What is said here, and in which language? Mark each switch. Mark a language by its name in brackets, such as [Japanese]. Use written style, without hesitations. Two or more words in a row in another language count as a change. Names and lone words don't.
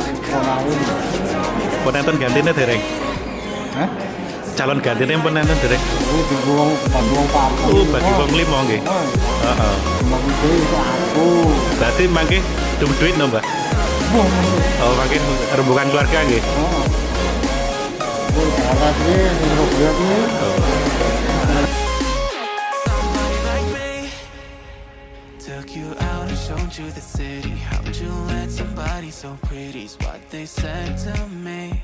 [Javanese] Pun enten gantine dereng. Hah? Calon gantine pun enten dereng. Bagi Bagi wong 5 nggih. Heeh. [Indonesian] Itu aku. [Javanese] Berarti mangke duit no, Mbak? Oh, makin rembukan keluarga nggih. [English] Somebody like me took you out and showed you the city. How'd you let somebody so pretty's what they said to me?